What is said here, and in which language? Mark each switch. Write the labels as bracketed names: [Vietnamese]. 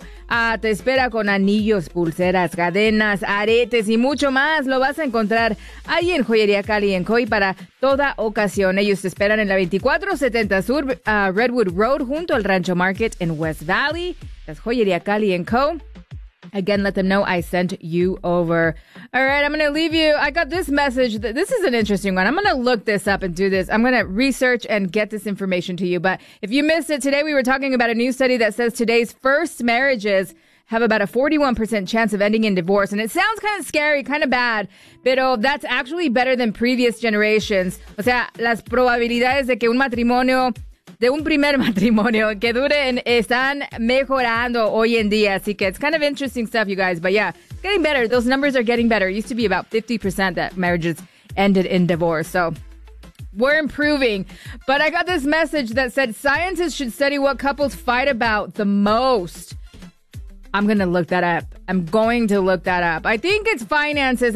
[Spanish] Te espera con anillos, pulseras, cadenas, aretes y mucho más. Lo vas a encontrar ahí en Joyería Cali & Co. Y para toda ocasión, ellos te esperan en la 2470 Sur Redwood Road junto al Rancho Market en West Valley. [English] That's Joyería Cali & Co. Again, let them know I sent you over. All right, I'm going to leave you. I got this message. This is an interesting one. I'm going to look this up and do this. I'm going to research and get this information to you. But if you missed it today, we were talking about a new study that says today's first marriages have about a 41% chance of ending in divorce. And it sounds kind of scary, kind of bad. [Spanish] Pero [English] that's actually better than previous generations. [Spanish] O sea, las probabilidades de que un matrimonio, de un primer matrimonio que duren, están mejorando hoy en día. Así que [English] it's kind of interesting stuff, you guys. But yeah, getting better. Those numbers are getting better. It used to be about 50% that marriages ended in divorce. So we're improving. But I got this message that said scientists should study what couples fight about the most. I'm going to look that up. I'm going to look that up. I think it's finances.